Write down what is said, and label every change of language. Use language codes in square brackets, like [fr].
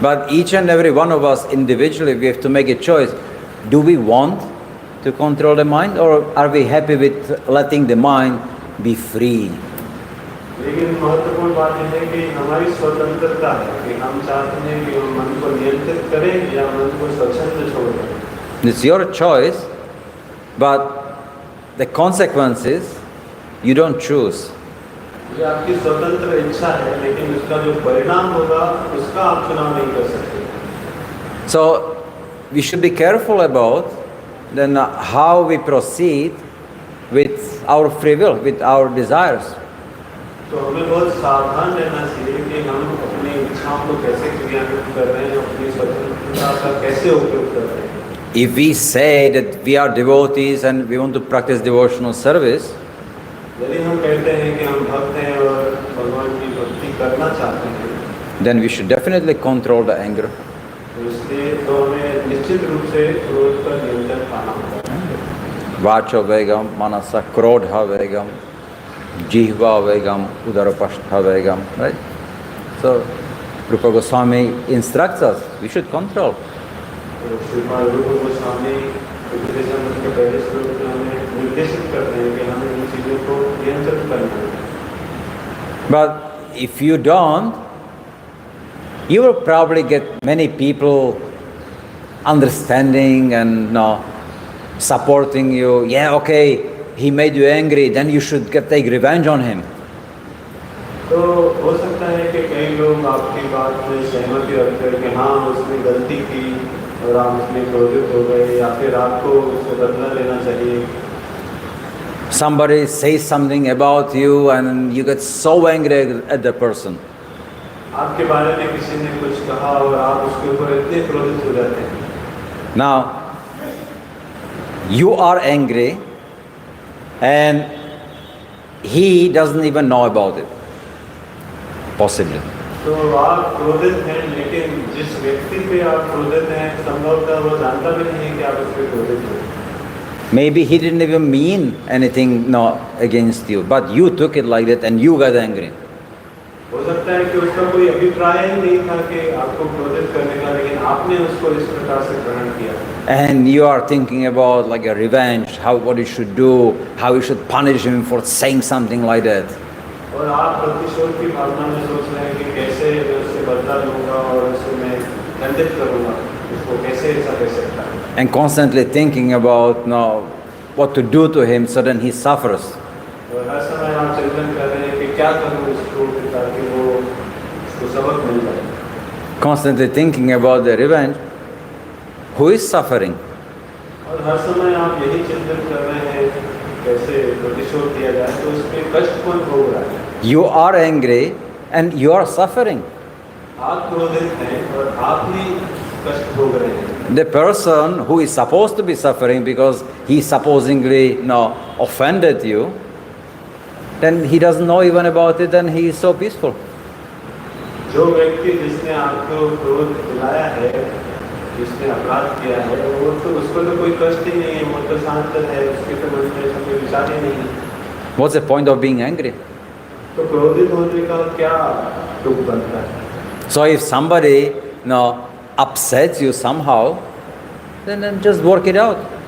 [en] But each and every one of us individually, we have to make a choice. Do we want to control the mind, or are we happy with letting the mind be free? [hi] लेकिन महत्वपूर्ण बात यह है कि हमारी स्वतंत्रता है कि हम चाहते हैं कि हम मन को नियंत्रित करें या मन को स्वच्छंद छोड़ दें। [en] It's your choice, but the consequences you don't choose. [hi] ये आपकी स्वतंत्र इच्छा है, लेकिन उसका जो परिणाम होगा उसका आप चुनाव नहीं कर सकते। [en] So we should be careful about then how we proceed with our free will, with our desires. [hi] तो हमें बहुत सावधान रहना चाहिए कि हम अपनी इच्छाओं को कैसे क्रियान्वित कर रहे हैं, अपनी स्वतंत्रता का कैसे उपयोग कर रहे हैं। [en] If we say that we are devotees and we want to practice devotional service, [hi] यदि हम कहते हैं कि हम भक्त हैं और भगवान की भक्ति करना चाहते हैं, [en] then we should definitely control the anger. [hi] तो इसलिए तो हमें निश्चित रूप से क्रोध पर नियंत्रण पाना होगा। [sa] Vacho vegam, manasa krodha vegam, jihva vegam, udarapashtha vegam, right? [en] So Rupa Goswami instructs us, we should control. [hi] तो श्रीपाद रूप गोस्वामी उपदेशम के पहले श्लोक में हमें निर्देशित करते हैं कि हमें इन चीज़ों को नियंत्रित करना है। [en] But if you don't, you will probably get many people understanding and supporting you. Yeah, okay, he made you angry, then you should take revenge on him. [hi] तो हो सकता है कि कई लोग आपकी बात में सहमति रखते हैं कि हाँ उसने गलती की और आप उसमें क्रोधित हो गए, या फिर आपको उससे बदला लेना चाहिए। [en] Somebody says something about you and you get so angry at the person. [hi] आपके बारे में किसी ने कुछ कहा और आप उसके ऊपर इतने क्रोधित हो जाते हैं। [en] Now, you are angry and he doesn't even know about it. Possibly. [hi] तो आप क्रोधित हैं, लेकिन जिस व्यक्ति पे आप क्रोधित हैं संभवतः वो जानता भी नहीं है कि आप उस पर क्रोधित हैं। [en] Maybe he didn't even mean anything against you, but you took it like that and you got angry. [hi] हो सकता है कि उसका कोई अभिप्राय ही नहीं था कि आपको क्रोधित करने का, लेकिन आपने उसको इस प्रकार से ग्रहण किया। [en] And you are thinking about like a revenge, what you should do, how you should punish him for saying something like that. [hi] और आप प्रतिशोध की भावना में सोच रहे हैं कि कैसे मैं उससे बदला लूंगा और उसे मैं दंडित करूंगा, उसको कैसे ऐसा कर सकता है। [en] And constantly thinking about what to do to him, so then he suffers. [hi] और हर समय आप चिंतन कर रहे हैं कि क्या करूं उसको ताकि वो उसको सबक मिल जाए. [en] Constantly thinking about the revenge. Who is suffering? [hi] और हर समय आप यही चिंतन कर रहे हैं कैसे प्रतिशोध दिया जाए, तो उसमें कष्ट कौन भोग रहा है? [en] You are angry and you are suffering. [hi] आप क्रोधित हैं और आप ही कष्ट भोग रहे हैं. [en] The person who is supposed to be suffering because he supposedly offended you, then he doesn't know even about it and he is so peaceful. [hi] जो व्यक्ति जिसने आपको क्रोध दिलाया है, जिसने अपराध किया है, वो तो उसको तो कोई कष्ट ही नहीं है, वो तो शांत है, उसके तो मन में ऐसा कोई विचार ही नहीं है. [en] What's the point of being angry? [hi] तो क्रोधित होने का क्या दुख बनता है? [en] So if somebody upsets you somehow, then just work it out.